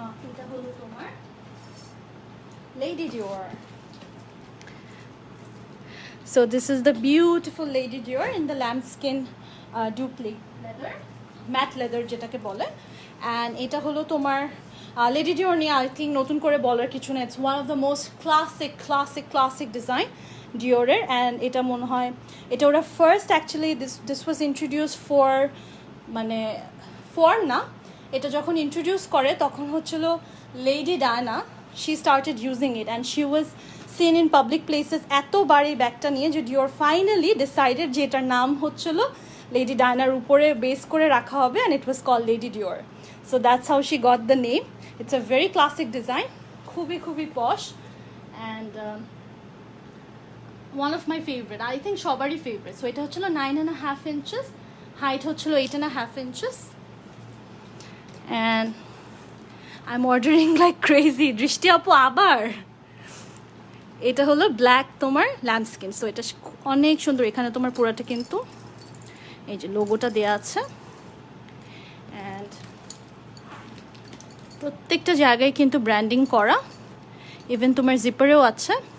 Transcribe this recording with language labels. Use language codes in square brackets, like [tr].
[bn] এটা হলো তোমার Lady Dior. [en] So this is the beautiful Lady Dior in the lambskin duplex leather, matte leather [bn] যেটাকে বলে। and এটা হলো তোমার Lady Dior নিয়ে [en] I think [bn] নতুন করে বলার কিছু না। [en] It's one of the most classic design Dior এর। [bn] and এটা মনে হয় এটা ওরা [en] first actually this was introduced for [bn] মানে for না, এটা যখন ইন্ট্রোডিউস করে তখন হচ্ছিল lady Diana, [en] she started using it and she was seen in public places [bn] এতবার এই ব্যাগটা নিয়ে যে ডিওর ফাইনালি ডিসাইডেড যে এটার নাম হচ্ছিল লেডি ডায়নার উপরে বেস করে রাখা হবে, [en] and it was called Lady Dior. So that's how she got the name. It's a very classic design, [bn] খুবই posh, [en] and one of my favorite, [bn] I think সবারই favorite. So এটা হচ্ছিল 9.5 inches, height হচ্ছিল 8.5 inches, [en] and I'm ordering like crazy. [bn] দৃষ্টি আপু আবার এটা হলো ব্ল্যাক তোমার ল্যাম্পস্কিন। সো এটা অনেক সুন্দর। এখানে তোমার পুরাটা কিন্তু এই যে লোগোটা দেয়া আছে, অ্যান্ড প্রত্যেকটা জায়গায় কিন্তু ব্র্যান্ডিং করা, ইভেন তোমার জিপারেও আছে।